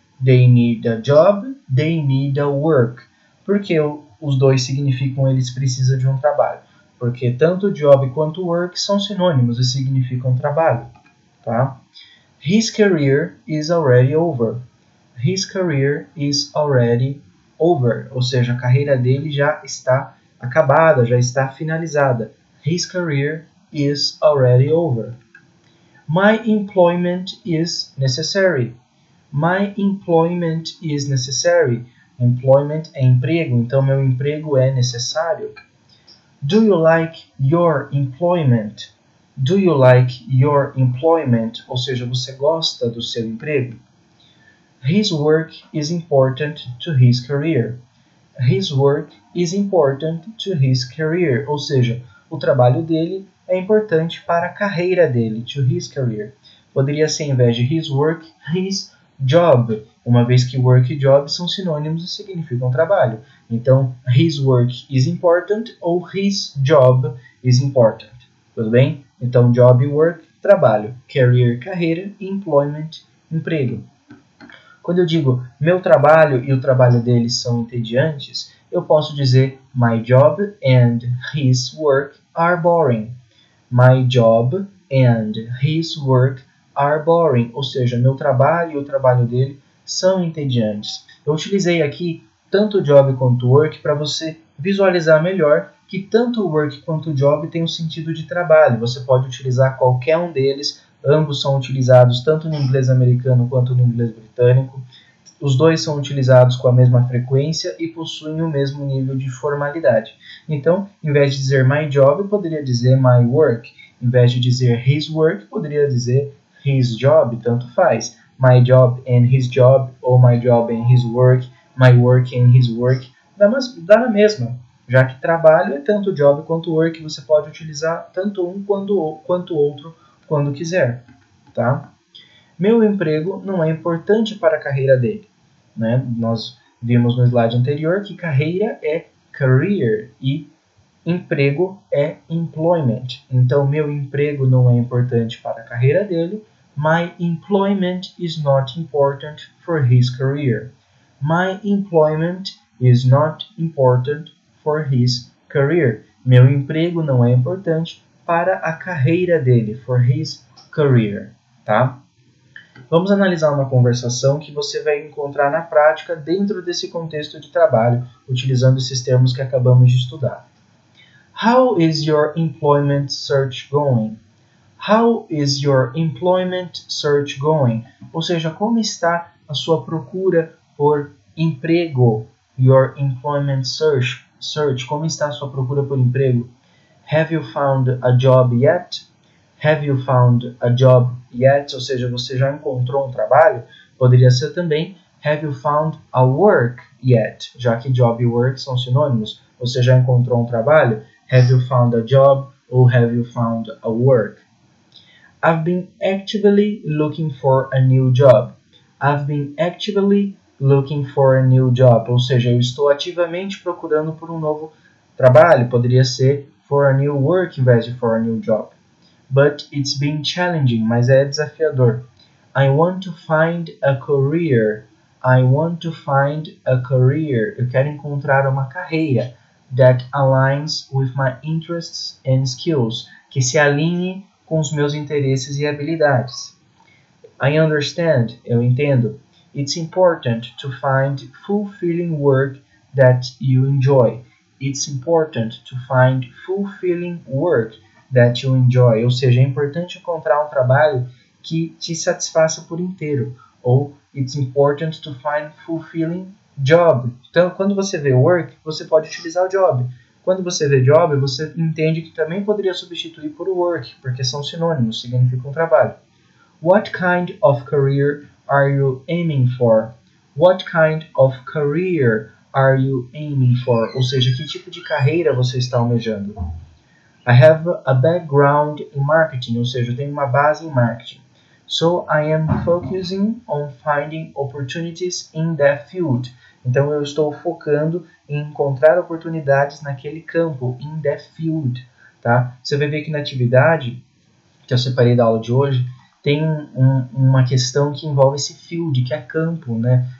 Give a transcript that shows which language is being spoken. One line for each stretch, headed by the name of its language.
English: They need a job, they need a work.
Portuguese: Por que os dois significam eles precisam de um trabalho? Porque tanto job quanto work são sinônimos e significam trabalho. Tá?
English: His career is already over. His career is already over.
Portuguese: Ou seja, a carreira dele já está acabada, já está finalizada.
English: His career is already over. My employment is necessary. My employment is necessary.
Portuguese: Employment é emprego, então meu emprego é necessário.
English: Do you like your employment? Do you like your employment?
Portuguese: Ou seja, você gosta do seu emprego?
English: His work is important to his career. His work is important to his career.
Portuguese: Ou seja, o trabalho dele é importante para a carreira dele,
English: to his career.
Portuguese: Poderia ser, em vez de his work, his job, uma vez que work e job são sinônimos e significam trabalho.
English: Então, his work is important ou his job is important.
Portuguese: Tudo bem? Então, job e work, trabalho. Career, carreira. Employment, emprego. Quando eu digo meu trabalho e o trabalho deles são entediantes, eu posso dizer
English: my job and his work are boring. My job and his work are boring.
Portuguese: Ou seja, meu trabalho e o trabalho dele são entediantes. Eu utilizei aqui tanto job quanto work para você visualizar melhor que tanto work quanto job tem um sentido de trabalho. Você pode utilizar qualquer um deles. Ambos são utilizados tanto no inglês americano quanto no inglês britânico. Os dois são utilizados com a mesma frequência e possuem o mesmo nível de formalidade. Então, em vez de dizer
English: my job,
Portuguese: eu poderia dizer
English: my work.
Portuguese: Em vez de dizer
English: his work,
Portuguese: poderia dizer
English: his job,
Portuguese: tanto faz.
English: My job and his job, ou my job and his work, my work and his work,
Portuguese: dá na mesma. Já que trabalho é tanto job quanto work, você pode utilizar tanto um quanto outro quando quiser. Tá? Meu emprego não é importante para a carreira dele. Né? Nós vimos no slide anterior que carreira é career e emprego é employment. Então, meu emprego não é importante para a carreira dele.
English: My employment is not important for his career. My employment is not important for his career.
Portuguese: Meu emprego não é importante para a carreira dele,
English: for his career.
Portuguese: Tá? Vamos analisar uma conversação que você vai encontrar na prática dentro desse contexto de trabalho, utilizando esses termos que acabamos de estudar.
English: How is your employment search going? How is your employment search going?
Portuguese: Ou seja, como está a sua procura por emprego?
English: Your employment search.
Portuguese: Como está a sua procura por emprego?
English: Have you found a job yet? Have you found a job yet?
Portuguese: Ou seja, você já encontrou um trabalho? Poderia ser também
English: Have you found a work yet?
Portuguese: Já que job e work são sinônimos. Você já encontrou um trabalho?
English: Have you found a job? Ou have you found a work? I've been actively looking for a new job. I've been actively looking for a new job.
Portuguese: Ou seja, eu estou ativamente procurando por um novo trabalho. Poderia ser
English: for a new work
Portuguese: em vez de
English: for a new job. But it's been challenging,
Portuguese: mas é desafiador.
English: I want to find a career. I want to find a career.
Portuguese: Eu quero encontrar uma carreira
English: that aligns with my interests and skills,
Portuguese: que se alinhe com os meus interesses e habilidades.
English: I understand,
Portuguese: eu entendo.
English: It's important to find fulfilling work that you enjoy. It's important to find fulfilling work that you enjoy.
Portuguese: Ou seja, é importante encontrar um trabalho que te satisfaça por inteiro.
English: Ou it's important to find fulfilling job.
Portuguese: Então, quando você vê work, você pode utilizar o job. Quando você vê job, você entende que também poderia substituir por work, porque são sinônimos, significam trabalho.
English: What kind of career are you aiming for? What kind of career are you aiming for?
Portuguese: Ou seja, que tipo de carreira você está almejando?
English: I have a background in marketing,
Portuguese: ou seja, eu tenho uma base em marketing.
English: So I am focusing on finding opportunities in that field.
Portuguese: Então eu estou focando em encontrar oportunidades naquele campo,
English: in that field,
Portuguese: tá? Você vai ver que na atividade que eu separei da aula de hoje, tem uma questão que envolve esse field, que é campo, né?